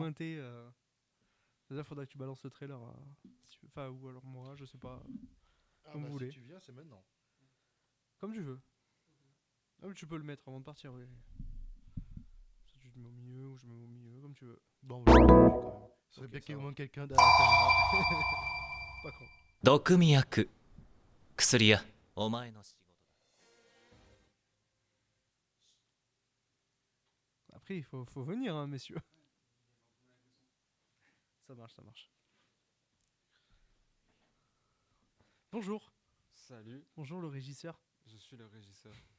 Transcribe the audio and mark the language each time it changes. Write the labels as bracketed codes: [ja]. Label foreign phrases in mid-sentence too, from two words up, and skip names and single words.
[fr] pointer Déjà, faudra que tu balances le trailer. Enfin, ou alors moi, je sais pas. Ah Comme vous voulez. si tu viens, c'est maintenant. Comme tu veux. Ah, mais tu peux le mettre avant de partir, oui. Ça, tu te mets au milieu ou je me mets au milieu, comme tu veux. Bon, quand même. Ce serait Ok, bien ça qu'il y ait au va. moins quelqu'un derrière la caméra. Pas con. [ja] 毒味薬薬やお前の仕事だ [fr] Après, faut venir, hein, messieurs. Ça marche, ça marche. Bonjour. Salut, Bonjour, le régisseur. je suis le régisseur.